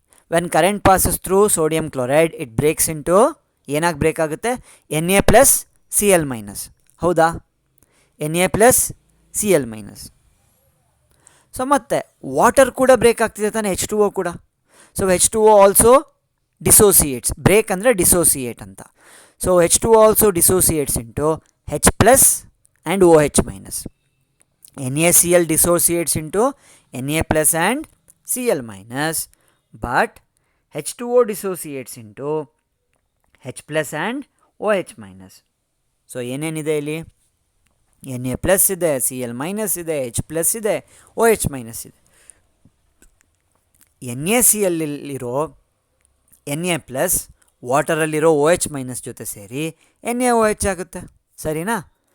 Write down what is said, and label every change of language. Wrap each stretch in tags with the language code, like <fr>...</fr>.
<en>when current passes through sodium chloride it breaks into,</en> <kn>ಏನಾಗಿ break ಆಗುತ್ತೆ? Na+Cl-. ಹೌದಾ? Na+Cl-. So ಮತ್ತು water ಕೂಡ ಬ್ರೇಕ್ ಆಗ್ತಿದೆ ತಾನೆ, H2O ಕೂಡ.</kn> <en>So H2O also dissociates.</en> <kn>ಬ್ರೇಕ್ ಅಂದರೆ ಡಿಸೋಸಿಯೇಟ್ ಅಂತ.</kn> <en>So H2O also dissociates into H plus and OH minus. NaCl dissociates into Na plus and Cl minus, but H2O dissociates into H plus and OH minus.</en> <kn>So ಏನೇನಿದೆ ಇಲ್ಲಿ? Na plus ಇದೆ, Cl minus ಇದೆ, H plus ಇದೆ, OH minus ಇದೆ. NaClಲ್ಲಿರೋ Na plus ವಾಟರಲ್ಲಿರೋ OH minus ಜೊತೆ ಸೇರಿ NaOH ಆಗುತ್ತೆ, ಸರಿನಾ?</kn>